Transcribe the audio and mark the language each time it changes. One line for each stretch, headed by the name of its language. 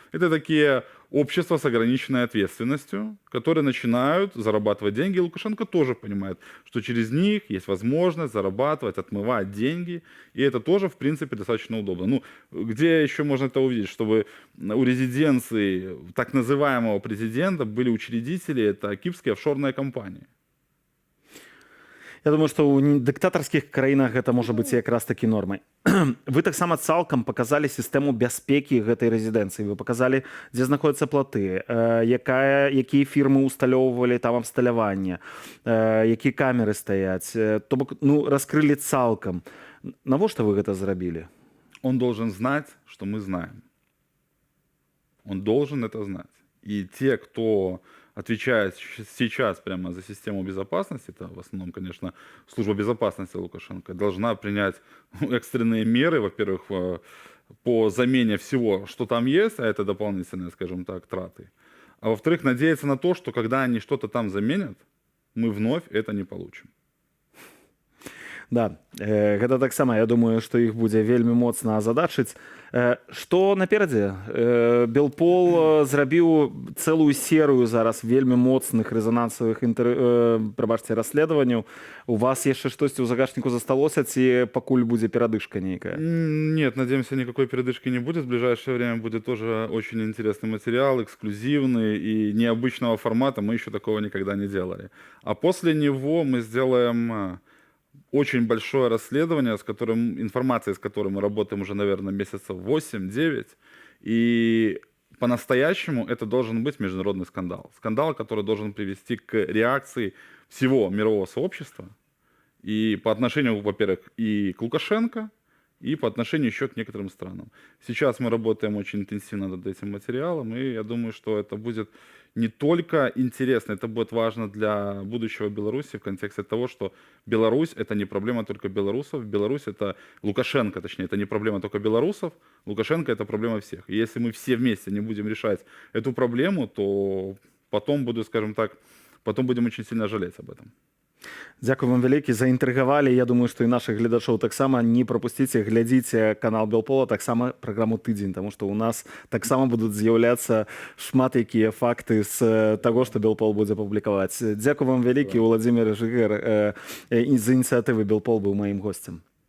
Russian: Это такие общества с ограниченной ответственностью, которые начинают зарабатывать деньги. И Лукашенко тоже понимает, что через них есть возможность зарабатывать, отмывать деньги. И это тоже, в принципе, достаточно удобно. Где еще можно это увидеть? Чтобы у резиденции так называемого президента были учредители, это кипрские офшорные компании.
Belarusian: Я думаю, што ў дыктатарскіх краінах гэта можа быць якраз такі нормай. Вы таксама цалкам паказалі сістэму бяспекі гэтай рэзідэнцыі. Вы паказалі, дзе знаходзяцца платы, якія фірмы ўсталёўвалі там абсталяванне, якія камеры стаяць. То бок, раскрылі цалкам. Навошта вы гэта зрабілі?
Russian: Он должен знать, что мы знаем. Он должен это знать. И те, кто отвечает сейчас прямо за систему безопасности, это в основном, конечно, служба безопасности Лукашенко, должна принять экстренные меры, во-первых, по замене всего, что там есть, а это дополнительные, скажем так, траты. А во-вторых, надеяться на то, что когда они что-то там заменят, мы вновь это не получим.
Belarusian: Да, гэта таксама, я думаю, што іх будзе вельмі моцна азадачыць. Што наперадзе? Белпол зрабіў цэлую серыю зараз вельмі моцных рэзанансавых расследаванняў. У вас яшчэ штосьці ў загашніку засталося, ці пакуль будзе перадышка нейкая?
Russian: Нет, надеемся, никакой передышки не будет. В ближайшее время будет тоже очень интересный материал, эксклюзивный и необычного формата. Мы еще такого никогда не делали. А после него мы сделаем очень большое расследование, информацией с которым мы работаем уже, наверное, месяцев 8-9. И по-настоящему это должен быть международный скандал. Скандал, который должен привести к реакции всего мирового сообщества. И по отношению, во-первых, и к Лукашенко, и по отношению еще к некоторым странам. Сейчас мы работаем очень интенсивно над этим материалом, и я думаю, что это будет не только интересно, это будет важно для будущего Беларуси в контексте того, что Беларусь — это не проблема только белорусов, Беларусь — это Лукашенко, точнее, это не проблема только белорусов, Лукашенко — это проблема всех. И если мы все вместе не будем решать эту проблему, то потом будем очень сильно жалеть об этом.
Belarusian: Дзякуй вам вялікі, заінтрыгавалі. Я думаю, што і нашых гледачоў таксама не прапусціце, глядзіце канал Белпола, таксама праграму «Тыдзень», таму што ў нас таксама будуць з'яўляцца шмат якія факты з таго, што Белпол будзе публікаваць. Дзякуй вам вялікі, Уладзімір Жыгер з ініцыятывы Белпол быў маім госцем.